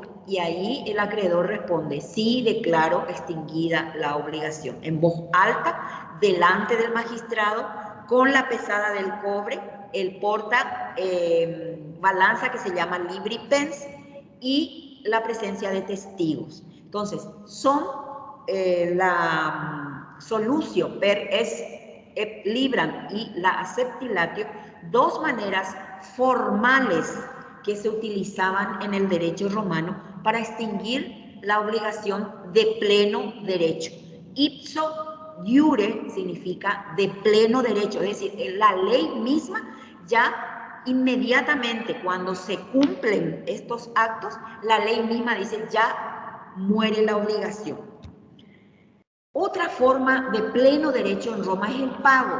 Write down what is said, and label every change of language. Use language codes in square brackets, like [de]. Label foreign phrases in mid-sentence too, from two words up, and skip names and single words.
[es] Y ahí el acreedor responde: sí, declaro extinguida la obligación, en voz alta, delante del magistrado, con la pesada del cobre, el porta balanza que se llama libripens y la presencia de testigos. Entonces, son la [la] solutio per es libram [es] y la acceptilatio, dos maneras formales que se utilizaban en el derecho romano para extinguir la obligación de pleno derecho. [la] Ipso iure [es] significa de pleno derecho, es decir, la ley misma ya inmediatamente cuando se cumplen estos actos, la ley misma dice ya muere la obligación. Otra forma de pleno derecho en Roma es el pago.